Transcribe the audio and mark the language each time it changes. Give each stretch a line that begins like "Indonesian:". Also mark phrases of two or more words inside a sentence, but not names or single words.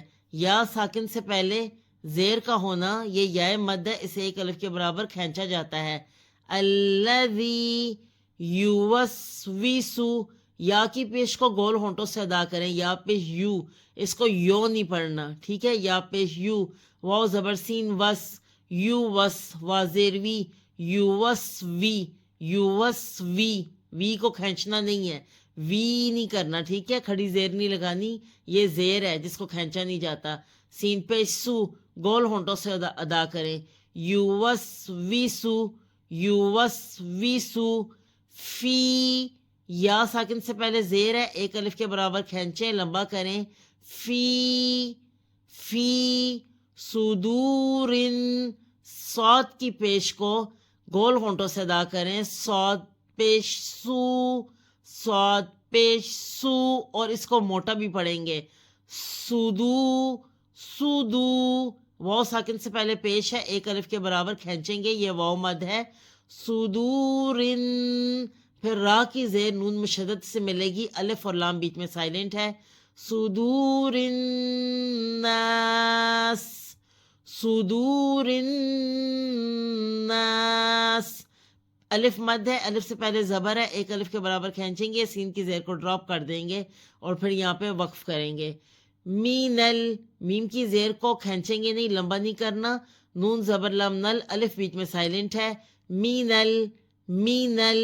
Urdu: یا ساکن سے پہلے زیر کا ہونا یہ یا مد ہے، اسے ایک الف کے برابر کھینچا جاتا ہے.
Arabic: الذی یوسوسو،
Urdu: یا کی پیش کو گول ہونٹوں سے ادا کریں، یا پیش یو، اس کو یو نہیں پڑھنا، ٹھیک ہے. یا پیش یو، واو زبر سین وس، یو وس، وا زیر وی، یو وس وی، یو وس وی، وی کو کھینچنا نہیں ہے، وی نہیں کرنا، ٹھیک ہے. کھڑی زیر نہیں لگانی، یہ زیر ہے جس کو کھینچا نہیں جاتا. سین پیش سو، گول ہونٹوں سے ادا کریں،
Arabic: یو وس وی سو، یو وس وی سو.
Urdu: فی، یا ساکن سے پہلے زیر ہے، ایک الف کے برابر کھینچیں، لمبا کریں، فی
Arabic: فی صدور،
Urdu: صاد کی پیش کو گول ہونٹوں سے ادا کریں، صاد پیش سو، صاد پیش سو، اور اس کو موٹا بھی پڑھیں گے، سودو سودو. واو ساکن سے پہلے پیش ہے، ایک الف کے برابر کھینچیں گے، یہ واو مد ہے. صدور، پھر را کی زیر نون مشدد سے ملے گی، الف اور لام بیچ میں سائلنٹ ہے.
Arabic: صدور الناس، صدور الناس،
Urdu: الف مد ہے، الف سے پہلے زبر ہے، ایک الف کے برابر کھینچیں گے، سین کی زیر کو ڈراپ کر دیں گے اور پھر یہاں پہ وقف کریں گے. مینل، میم کی زیر کو کھینچیں گے نہیں، لمبا نہیں کرنا، نون زبر لام نل، الف بیچ میں سائلنٹ ہے.
Arabic: مینل مینل.